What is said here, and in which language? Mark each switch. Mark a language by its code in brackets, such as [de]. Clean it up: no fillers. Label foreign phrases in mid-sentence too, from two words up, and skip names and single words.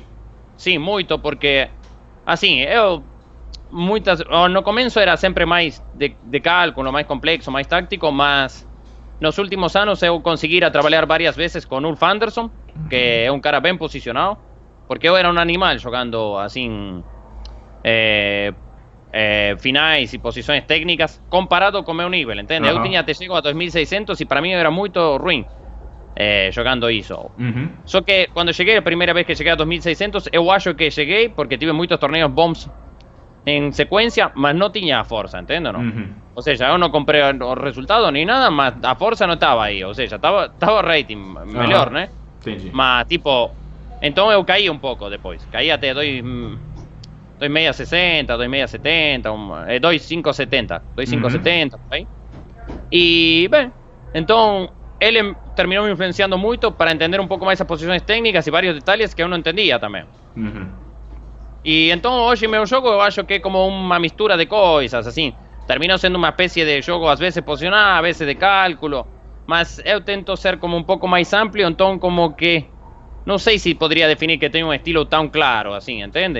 [pt] Sim, muito, porque assim, eu no começo era sempre mais de cálculo, mais complexo, mais táctico, mas nos últimos anos eu consegui trabalhar várias vezes com Ulf Andersson, que é um cara bem posicionado, porque eu era um animal jogando assim finais e posições técnicas comparado com meu nível, entende? Eu tinha chego a 2600 e para mim era muito ruim jogando isso. Só que quando cheguei, a primeira vez que cheguei a 2600, eu acho que cheguei porque tive muitos torneios bombs [es] en secuencia, [pt] mas [es] no tenía fuerza, ¿entiendes? ¿No? O sea, yo no compré los resultados ni nada, mas a fuerza no estaba ahí. O sea, estaba rating mejor, ¿no? [pt] Entendi. Mas, tipo, [es] entonces [pt] eu caí [es] un poco después. [pt] Caí até [es] 2,60, 2,70, 2,570, 2,570, por ahí. Y, bem, entonces, él terminó me influenciando mucho para entender un poco más esas posiciones técnicas y varios detalles que [pt] eu não entendia [es] también. [pt] E então hoje meu jogo eu acho que é como uma mistura de coisas, assim. Termina sendo uma espécie de jogo às vezes posicional, às vezes de cálculo, mas eu tento ser como um pouco mais amplo, então como que não sei se poderia definir que tenho um estilo tão claro, assim, entende?